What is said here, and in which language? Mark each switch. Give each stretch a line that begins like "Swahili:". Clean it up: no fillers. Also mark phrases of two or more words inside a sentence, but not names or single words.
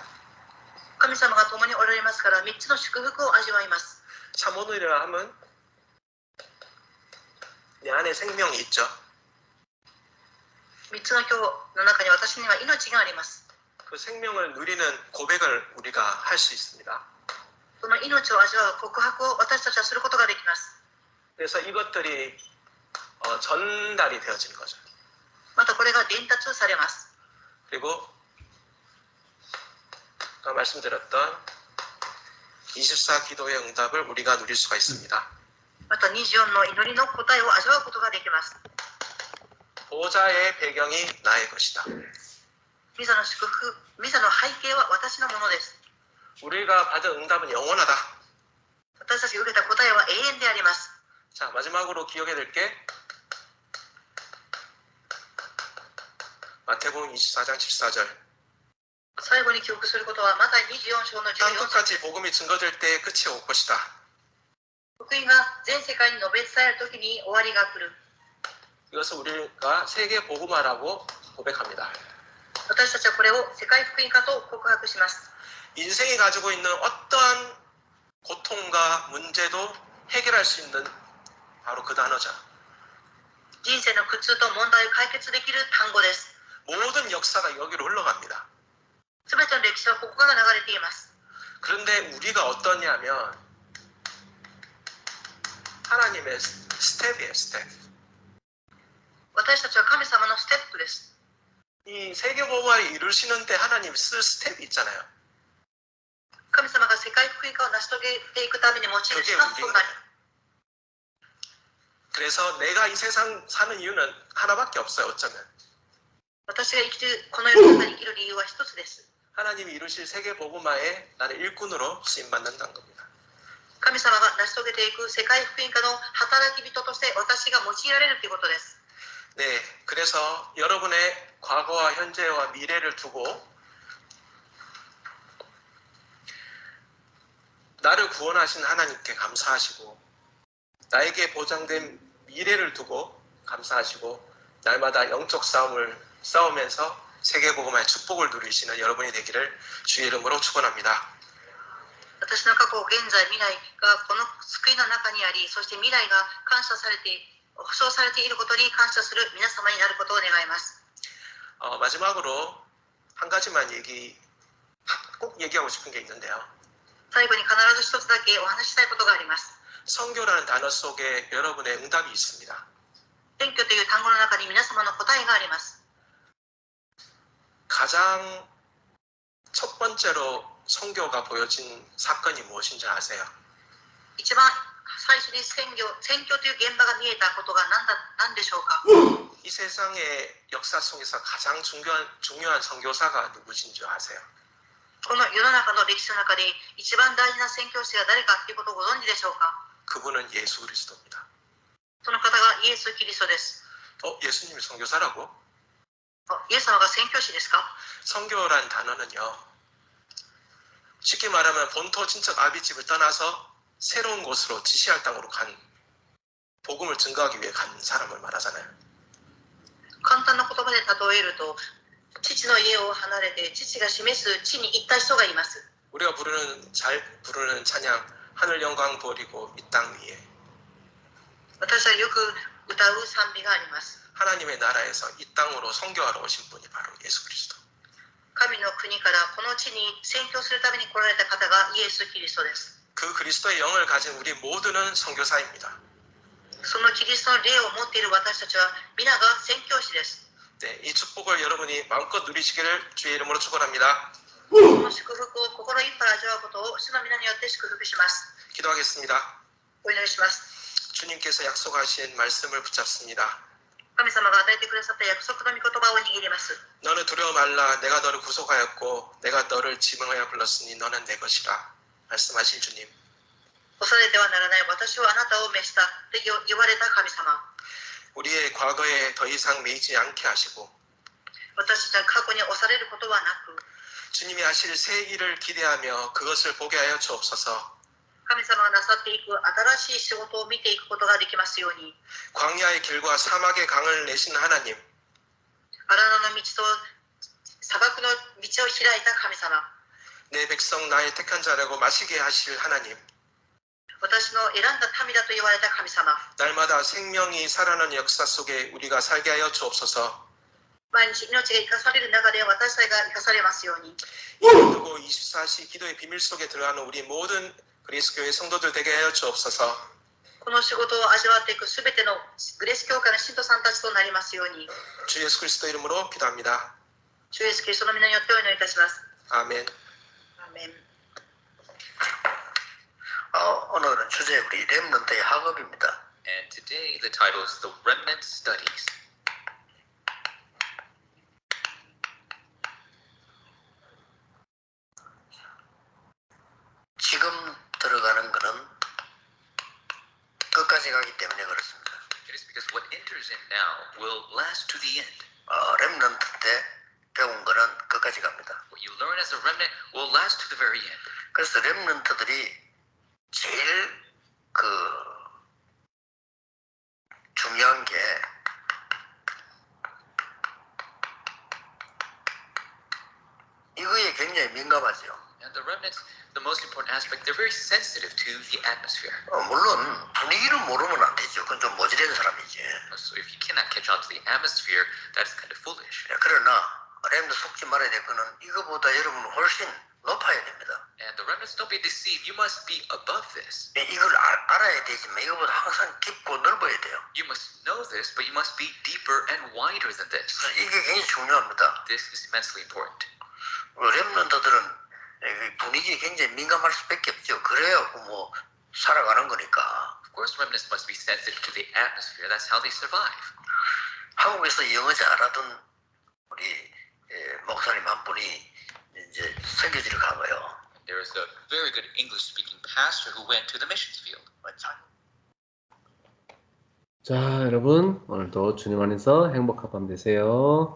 Japanese: 神様が共におられますから3つの祝福を味わいます。
Korean: 삼오늘이라 하면 내 안에 생명이 있죠.
Japanese: 3 つの今日の中に私には命があります。
Korean: 그 생명을 누리는 고백을 우리가 할 수 있습니다.
Japanese: その命を味わう告白を私たちはすることができます。
Korean: 그래서 이것들이 전달이 되어지는 거죠.
Japanese: またこれが伝達されます。
Korean: 그리고 아까 말씀드렸던 24 기도의 응답을 우리가 누릴 수가 있습니다.
Japanese: また24の祈りの答えを味わうことができます。
Korean: 보좌의 배경이 나의 것이다.
Japanese: ミザの祝福、ミザの背景は私のものです。
Korean: 우리가 받은 응답은 영원하다.
Japanese: 私たちが受けた答えは永遠であります。
Korean: 자, 마지막으로 기억해야 될 게 마태복음 24장 14절.
Japanese: 最後に記憶することはマタイ24章の14
Korean: 땅
Japanese: 節。
Korean: 끝까지 복음이 증거될 때에 끝이 올 것이다.
Japanese: 福音が全世界に述べ伝えるときに終わりが来る。
Korean: 이것을 우리가 세계 복음화라고 고백합니다.
Japanese: 私たちはこれを世界福音化と告白します。
Korean: 인생이 가지고 있는 어떠한 고통과 문제도 해결할 수 있는 바로 그 단어죠.
Japanese: 人生の苦痛と問題を解決できる単語です。
Korean: 모든 역사가 여기로 흘러갑니다.
Japanese: すべての歴史はここから流れています。
Korean: 그런데 우리가 어떠냐면 하나님의 스텝이에요, 스텝.
Japanese: 私たちは神様のステップです。
Korean: 이 세계 복음화를 이루시는데 하나님 쓸 스텝이 있잖아요. 神様が世界福音化を成し遂げていくために用いるスタッフがある。 그래서 내가 이 세상 사는 이유는 하나밖에 없어요. 어쩌면
Japanese: 私が生きるこの世の中に生きる理由は一つです。
Korean: 하나님이 이루실 세계 복음화에 나는 일꾼으로 쓰임 받는다는 겁니다.
Japanese: 神様が成し遂げていく世界福音化の働き人として私が用いられるということです。
Korean: 네, 그래서 여러분의 과거와 현재와 미래를 두고 나를 구원하신 하나님께 감사하시고 나에게 보장된 미래를 두고 감사하시고 날마다 영적 싸움을 싸우면서 세계복음화의 축복을 누리시는 여러분이 되기를 주의 이름으로 축원합니다.
Japanese: 私の過去、現在、未来がこの救いの中にあり、そして未来が感謝されて、保証されていることに感謝する皆様になることを願います。
Korean: 마지막으로 한 가지만 꼭 얘기하고 싶은 게 있는데요.
Japanese: 最後に必ず一つだけお話ししたいことがあります。
Korean: 선교라는 단어 속에 여러분의 응답이 있습니다.
Japanese: 選挙という単語の中に皆様の答えがあります。
Korean: 가장 첫 번째로 선교가 보여진 사건이 무엇인지 아세요?
Japanese: 一番最初に選挙という現場が見えたことが何でしょうか。
Korean: 이 세상의 역사 속에서 가장 중요한 선교사가 누구신지 아세요?
Japanese: この世の中の歴史の中で一番大事な宣教師が誰かということをご存知でしょうか。
Korean: 그분은 예수 그리스도입니다.
Japanese: その方がイエス・キリストです。
Korean: 예수님이 선교사라고?
Japanese: イエス様が宣教師ですか。
Korean: 선교란 단어는요, 쉽게 말하면 본토 친척 아비집을 떠나서 새로운 곳으로 지시할 땅으로 간, 복음을 증거하기 위해 간 사람을 말하잖아요.
Japanese: 簡単な言葉で例えると、父の家を離れて父が示す地に行った人がいます。
Korean: 우리가 잘 부르는 찬양, 하늘 영광 버리고 이 땅 위에.
Japanese: 私はよく歌う賛美があります。
Korean: 하나님의 나라에서 이 땅으로 선교하러 오신 분이 바로 예수 그리스도.
Japanese: 神の国からこの地に宣教するために来られた方がイエス・キリストです。
Korean: 그 그리스도의 영을 가진 우리 모두는 선교사입니다.
Japanese: そのキリストの霊を持っている私たちは皆が宣教師です。
Korean: 네, 이 축복을 여러분이 마음껏 누리시기를 주의 이름으로 축원합니다.
Japanese: この祝福を心いっぱい味わうことを主の皆によって祝福します。
Korean: 기도하겠습니다.
Japanese: お祈りします。
Korean: 주님께서 약속하신 말씀을 붙잡습니다. 神様が与えてくださった約束の御言葉を握ります。 너는 두려워 말라. 내가 너를 구속하였고 내가 너를 지명하여 불렀으니 너는 내 것이라. 말씀하신 주님.
Japanese: 恐れてはならない、私はあなたを召したと言われた神様。
Korean: 우리의 과거에 더 이상 매이지 않게 하시고
Japanese: 私たちは過去に押されることはなく、
Korean: 주님이 하실 새 일을 기대하며 그것을 보게 하여 주옵소서.
Japanese: 神様がなさっていく新しい仕事を見ていくことができますように。
Korean: 광야의 길과 사막의 강을 내신 하나님.
Japanese: 荒野の道と砂漠の道を開いた神様。
Korean: 내 백성 나의 택한 자라고 마시게 하실 하나님.
Japanese: 私の選んだ民だと言われた神様。
Korean: 날마다 생명이 살아나는 역사 속에 우리가 살게 하여 주옵소서.
Japanese: 毎日命が生かされる中で私たちが生かされますように。
Korean: 기도고 24시 기도의 비밀 속에 들어가는 우리 모든 그리스도교회 성도들 되게 하여 주옵소서.
Japanese: この仕事を味わっていくすべてのグレース教会の信徒さんたちとなりますように。
Korean: 주 예수 그리스도 이름으로 기도합니다.
Japanese: 主イエスキリストの皆によってお祈りいたします。
Korean: 아멘.
Japanese: アーメン。
Korean: 오늘은 주제 우리 렘넌트의 학업입니다.
English: And today the title is The Remnant Studies.
Korean: 지금 들어가는 거는 끝까지 가기 때문에 그렇습니다.
English: It is because what enters in now will last to the end.
Korean: 렘넌트 때 배운 거는 끝까지 갑니다.
English: What you learn as a remnant will last to the very end.
Korean: 그래서 렘넌트들이 제일 중요한 게 이거에 굉장히 민감하죠.
English: And the remnants, the most important aspect, they're very sensitive to the atmosphere.
Korean: 물론 분위기를 모르면 안 되죠. 그건 좀 모질한 사람이지.
English: So if you cannot catch on to the atmosphere, that's kind of foolish.
Korean: 그러나 렘넌트 속지 말아야 될 거는 이거보다 여러분은 훨씬 높아야 됩니다.
English: And the remnants, don't be deceived. You must be above this.
Korean: 이걸 알아야 되지만 이거보다 항상 깊고 넓어야 돼요.
English: You must know this, but you must be deeper and wider than this.
Korean: 이게 굉장히 중요합니다.
English: This is immensely important.
Korean: 렘넌트들은 분위기에 굉장히 민감할 수밖에 없죠. 그래야 뭐 살아가는 거니까.
English: Of course, remnants must be sensitive to the atmosphere. That's how they survive.
Korean: 한국에서 영어 잘하던 우리 목사님 한 분이 이제 선교지를 간 거예요.
English: There is a very good English-speaking pastor who went to the missions field.
Korean: 자, 여러분 오늘도 주님 안에서 행복한 밤 되세요.